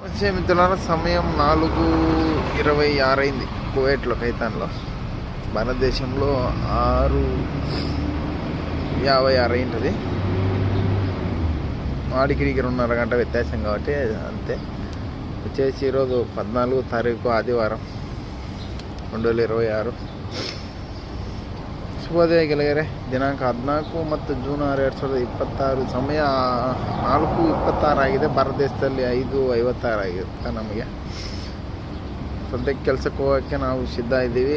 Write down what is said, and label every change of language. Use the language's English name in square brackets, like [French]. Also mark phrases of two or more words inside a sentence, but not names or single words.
[Telugu] మిత్రులారా సమయం 4:26 అయింది కువైట్లో ఖైతాన్లో. భారతదేశంలో 6:56 అయింటుంది. వాడికి 2.5 గంట వ్యత్యాసం కాబట్టి అంతే. వచ్చేసి ఈరోజు 14వ తారీఖు ఆదివారం 2026. [Kannada] ಶುಭೋದಯ ಗೆಳೆಯರೆ. ದಿನಾಂಕ 14 ಮತ್ತು ಜೂನ್ 6, 2026. ಸಮಯ 4:26 ಆಗಿದೆ. ಭಾರತ ದೇಶದಲ್ಲಿ 5:56 ಆಗಿರುತ್ತೆ ನಮಗೆ. ಸದ್ಯಕ್ಕೆ ಕೆಲಸಕ್ಕೆ ಹೋಗೋಕ್ಕೆ ನಾವು ಸಿದ್ಧ ಇದ್ದೀವಿ.